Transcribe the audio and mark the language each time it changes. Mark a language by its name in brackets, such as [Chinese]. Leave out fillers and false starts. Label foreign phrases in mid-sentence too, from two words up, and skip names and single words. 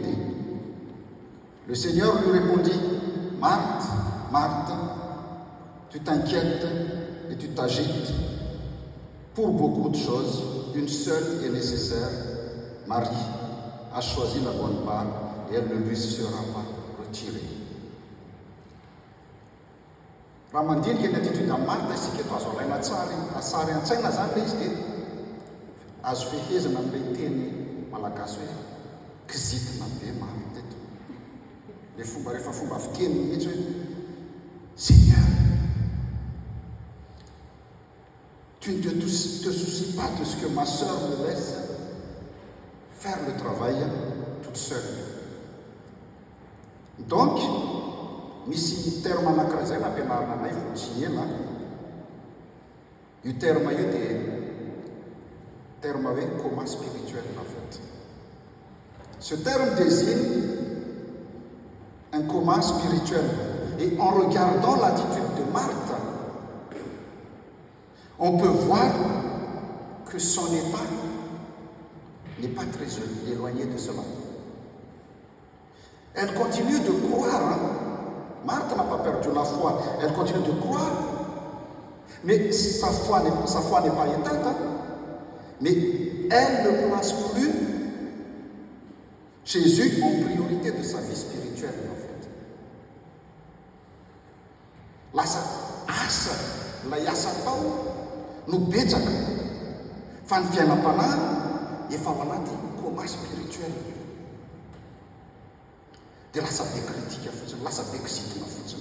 [French] » Le Seigneur lui répondit « Marthe, Marthe, tu t'inquiètes et tu t'agites pour beaucoup de choses. Une seule est nécessaire. Marie a choisi la bonne part et elle ne lui sera pas retirée. [Malagasy] » Raha mandinika ny attitude amin'ny Marthe isika eto azo alaina tsara asary an-tsaina zany le izy dia azo fehezana amin'ilay teny malagasy hoe kizitina be Marthe eto. Le fomba rehefa fomba fiteny mihitsy hoe [French] Seigneur, tu ne te soucies pas de ce que ma sœur me laisse faire le travail toute seule. Donc, [Malagasy] misy terme anankiray zay nampianarina anay fo tsy ela. Io terme io dia terme hoe [French] coma spirituel en fait. Ce terme désigne un coma spirituel. Et en regardant l'attitude de Marthe, on peut voir que son état n'est pas très éloigné de cela. Elle continue de croire. Marthe n'a pas perdu la foi. Elle continue de croire. Mais sa foi n'est pas éteinte. Mais elle ne place plus Jésus en priorité de sa vie spirituelle, en fait. [Malagasy] Lasa asa ilay asa tao no betsaka fa ny fiainam-panahy efa ao anaty [French] coma spirituel. [Malagasy] Dia lasa be kritika fotsiny, lasa be kizitina fotsiny.